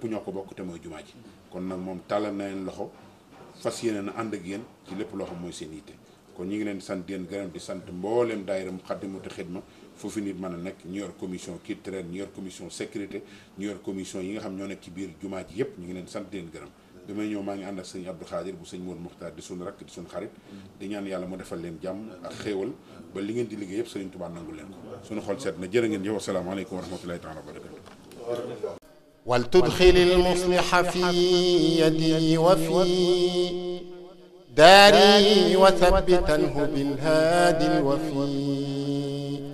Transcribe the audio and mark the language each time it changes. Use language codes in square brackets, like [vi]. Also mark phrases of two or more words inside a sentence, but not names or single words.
[wo] ñoo ko bokk te mooy jumaa ji kon nag moom tàllal na leen loxo fas yéene na ànd ak yéen ci lépp loo xam mooy seen yitte kon ñu ngi leen di sant di leen gërëm di sant mbooleem daayira Moukhaddamatoul Khidma foofu nit mën a nekk ñu yor [fr] commission culturelle [wo] ñu yor [fr] commission sécurité [wo] ñu yor commission yi nga xam ñoo nekk ci biir jumaa ji yëpp ñu ngi leen di sant di leen gërëm bi may ñëw maa ngi ànd ak sëñ Abdou Khadir bu sëñ Mourou Muxtaar di suñu rakk di suñu xarit di ñaan yàlla mu defal leen jàmm ak xéewal ba li ngeen di liggéey yëpp Sëriñ Tuubaa nangul leen ko suñu xol seet na jërë ngeen jëf [ar] السلام عليكم ورحمة الله تعالى وبركاته ولتدخل المصلح في يدي وفي داري وثبتنه بالهادي الوفي